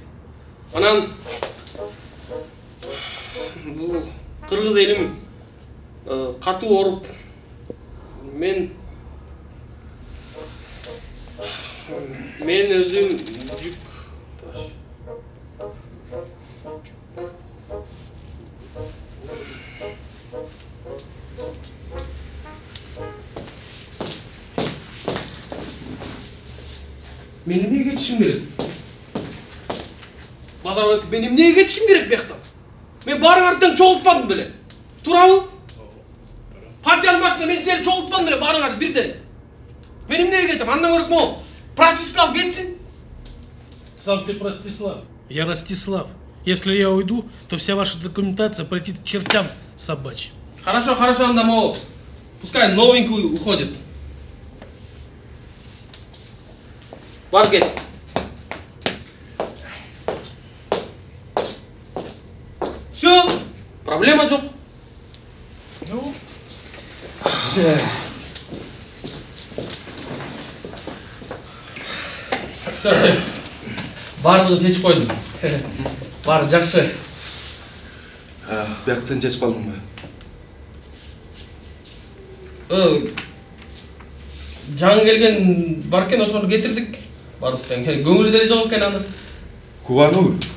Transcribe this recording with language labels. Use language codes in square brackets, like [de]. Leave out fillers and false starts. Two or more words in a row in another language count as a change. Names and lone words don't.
[ky] Анан бул кыргыз элим катуу ооруп, мен өзүм жүк Мен эмнеге кетишим керек? Базарбек, мен эмнеге кетишим керек бияктан? Мен баарыңарды тең чогултпадым беле. Туурабы? Партиянын башында мен силерди чогултпадым беле баарыңарды бирден. Мен эмнеге кетем? Андан көрөк могу Простислав кетсин. [ru] Сам ты Простислав. Я Ростислав. Если я уйду, то вся ваша документация полетит к чертям собачьим. [ky] Хорошо, анда могу. [ru] Пускай новенький уходит. [ky] Бар кет. [ru] Все, проблема жок. Ну, Все, шеф. [ky] Барлығын чечип койдум. Баары жакшы. Бияк сен чечип калдың ба? Жаңы келген бар экен, ошону кетирдик. Барыбыз тең. Көңүлү деле жок экен аны. Кубануу.